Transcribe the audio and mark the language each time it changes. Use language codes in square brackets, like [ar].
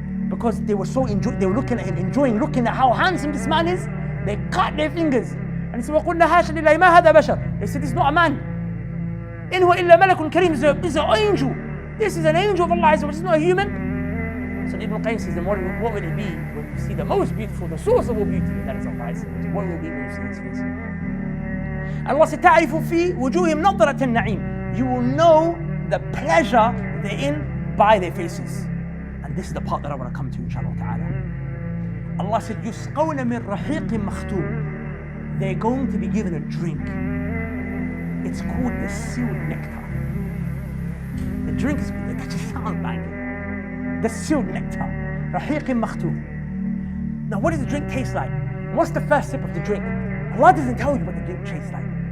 [en] Because they were so they were looking at him, enjoying looking at how handsome this man is. They cut their fingers. And he said, [ar] وَقُلْنَا حَاشَ لِلَّهِ مَا هَذَا بَشَرٌ. [en] They said, this is not a man. [ar] إِنْ هُوَ إِلَّا مَلَكٌ كَرِيمٌ. [en] This is an angel. This is an angel of Allah. This is not a human. So Ibn Qayyim says, then what will it be when you see the most beautiful, the source of all beauty? That is Allah. What will it be when you see his face? [ar] Allah [en] said, [ar] تَعْرِفُ فِي وُجُوهِهِمْ نَضْرَةَ النَّعِيمِ. [en] You will know the pleasure they're in by their faces. And this is the part that I want to come to, inshallah ta'ala. [ar] Allah [en] said, [ar] يُسْقَوْنَ مِنْ رَحِيقٍ مَخْتُومٍ. [en] They're going to be given a drink. It's called the sealed nectar. The drink is, that just sounds banging. The sealed nectar. [ar] رَحِيقٍ مَخْتُومٍ. [en] Now what does the drink taste like? What's the first sip of the drink? Allah doesn't tell you what the drink tastes like.